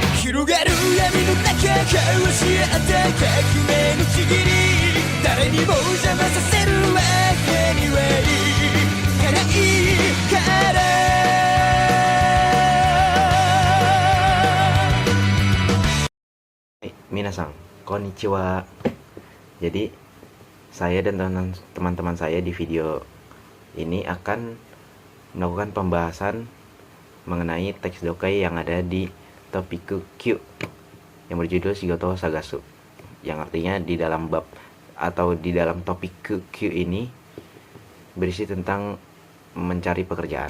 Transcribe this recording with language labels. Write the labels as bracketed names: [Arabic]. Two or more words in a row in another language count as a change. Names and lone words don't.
[Japanese] 広がる闇の中交わし合った革命のちぎり誰にも邪魔させるわけにはいかないから皆さん、こんにちは. [Indonesian] Jadi saya dan teman-teman saya di video ini akan melakukan pembahasan mengenai teks dokai yang ada di Topiku Q yang berjudul Shigoto Sagasu, yang artinya di dalam bab atau di dalam topik Q ini berisi tentang mencari pekerjaan.